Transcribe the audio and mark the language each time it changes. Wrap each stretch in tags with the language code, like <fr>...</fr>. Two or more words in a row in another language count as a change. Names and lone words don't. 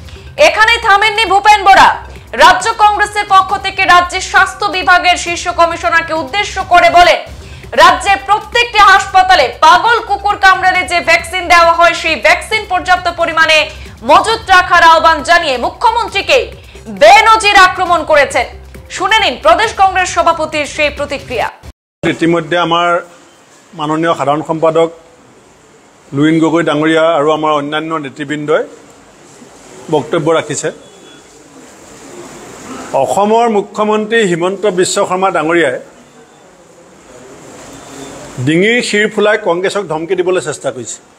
<bn>এখানে থামেননি ভূপেন বরা, রাজ্য কংগ্রেসের পক্ষ থেকে রাজ্যের স্বাস্থ্য বিভাগের শীর্ষ কমিশনারকে উদ্দেশ্য করে বলেন, রাজ্যের প্রত্যেকটি হাসপাতালে পাগল কুকুর কামড়ালে যে ভ্যাকসিন দেওয়া হয় সেই ভ্যাকসিন পর্যাপ্ত পরিমাণে মজুত রাখার আহ্বান জানিয়ে মুখ্যমন্ত্রীকে বেনজির আক্রমণ করেছেন। শুনে নিন প্রদেশ কংগ্রেস সভাপতির সেই প্রতিক্রিয়া।</bn> <as>ইতিমধ্যে আমার মাননীয় সাধারণ সম্পাদক লুইন গগৈ ডাঙৰীয়া আৰু আমাৰ অন্যান্য নেতৃবৃন্দই বক্তব্য ৰাখিছে। অসমৰ মুখ্যমন্ত্ৰী হিমন্ত বিশ্ব শৰ্মা ডাঙৰীয়াই ডিঙিৰ শিৰ ফুলাই কংগ্ৰেছক ধমকি দিবলৈ চেষ্টা কৰিছে।</as>